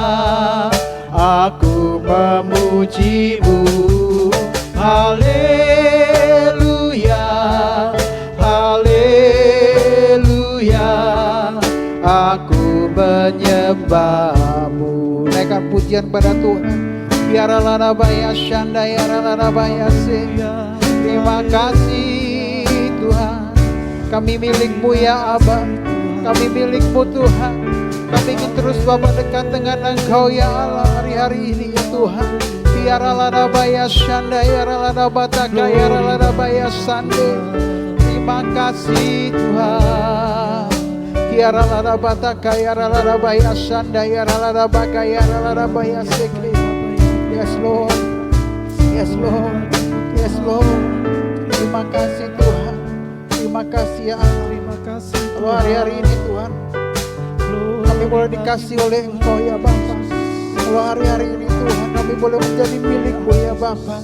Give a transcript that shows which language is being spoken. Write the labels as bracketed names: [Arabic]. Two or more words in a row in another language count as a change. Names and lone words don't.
[Indonesian] Aku memuji-Mu, haleluya, haleluya. Aku menyembah-Mu. Naikkan pujian pada Tuhan. Biarlah nabaya syandaya nabaya se. Terima kasih Tuhan. Kami milik-Mu ya Abah. Kami milik-Mu Tuhan. Kami ingin terus Bapa dekat dengan Engkau ya Allah hari-hari ini ya Tuhan. Biarlah nabaya syandaya nabataka ya nabaya sande. Terima kasih Tuhan. Kiara la bataka ya la baya sanda ya la baka ya la baya seke. [English] Yes Lord, yes Lord, yes Lord. [Indonesian] Terima kasih Tuhan, terima kasih ya Allah. Terima kasih. Kalau hari-hari ini Tuhan, kami boleh dikasih oleh Engkau ya Bapa. Kalau hari-hari ini Tuhan, kami boleh menjadi milik-Mu ya Bapa.